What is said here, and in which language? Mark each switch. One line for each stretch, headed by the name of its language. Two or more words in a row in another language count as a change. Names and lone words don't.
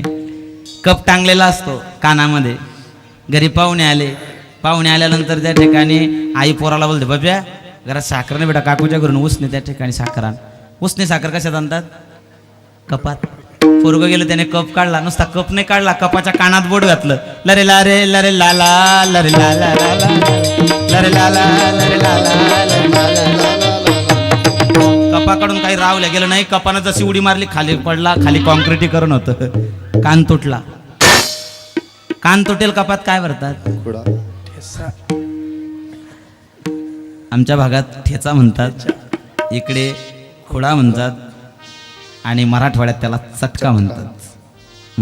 Marathi: कप टांगलेला असतो कानामध्ये. घरी पाहुणे आले, पाहुणे आल्यानंतर त्या ठिकाणी आई पोराला बोलते बाब्या घरात साखर नाही बेटा, काकूच्या घरून उसने त्या ठिकाणी साखर आण. उसने साखर कशात आणतात? कपात. पोरग गेलं त्याने कप काढला, नुसता कप नाही काढला, कपाच्या कानात बोट घातलं. लरे लारे लरे लाला लरे लाला लरे लाला लरे लाला. कपाकडून काही रावल्या गेलं नाही. कपानं जशी उडी मारली खाली पडला. खाली कॉन्क्रिटीकरण होतं. कान तुटला. कान तुटेल कपात काय भरतात? आमच्या भागात ठेचा म्हणतात, इकडे खुडा म्हणतात आणि मराठवाड्यात त्याला चटका म्हणतात.